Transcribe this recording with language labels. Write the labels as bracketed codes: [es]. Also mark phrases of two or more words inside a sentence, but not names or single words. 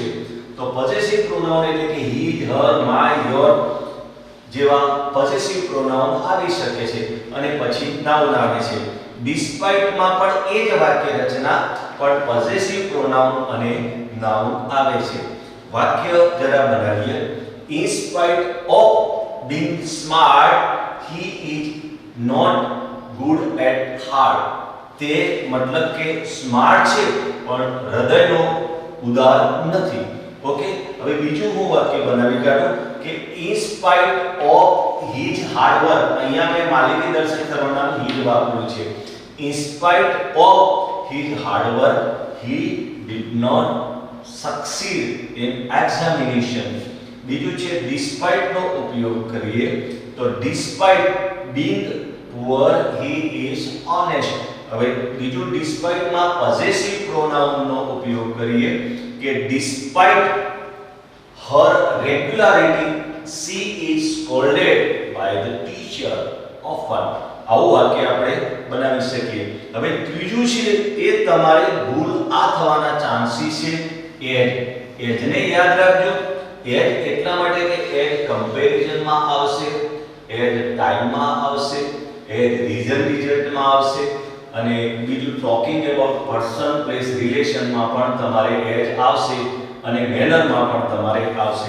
[gu] તો [en] possessive pronoun [gu] એટલે કે [en] he, her, my, your [gu] જેવા [en] possessive pronoun [gu] આવી શકે છે અને પછી નાઉન આવે છે. ડિસ્પાઇટ માં પણ એ જ વાક્ય રચના પણ [en] possessive pronoun [gu] અને નાઉન આવે છે. વાક્ય જરા બનાવીએ. [en] In spite of being smart, he is not good at heart. [gu] તે મતલબ કે સ્માર્ટ છે પણ હૃદયનો ઉદાર નથી. ઓકે, હવે બીજું હું વાક્ય બનાવી કાઢું કે [en] in spite of his hard work. [gu] અહીંયા મેં માલિકી દર્શક સર્વનામ his વાપર્યું છે. [en] In spite of his hard work, he did not succeed in examination. [gu] બીજું છે [en] despite [gu] નો ઉપયોગ કરીએ તો [en] despite being poor, he is honest. [gu] હવે બીજું [en] despite માં possessive pronoun [gu] નો ઉપયોગ કરીએ કે [en] despite her regularity, she is scolded by the teacher often. [gu] આવું વાક્ય આપણે બનાવી શકીએ. હવે ત્રીજું છે એ તમારે ભૂલ આ થવાના ચાન્સીસ છે એજ ને યાદ રાખજો. એજ એટલા માટે કે એજ કમ્પેરિઝન માં આવશે, એજ ટાઈમ માં આવશે, એજ [en] reason result [gu] માં આવશે અને બીજું [en] talking about person place relation [gu] માં પણ તમારે એજ આવશે અને મેનર માં પણ તમારે આવશે.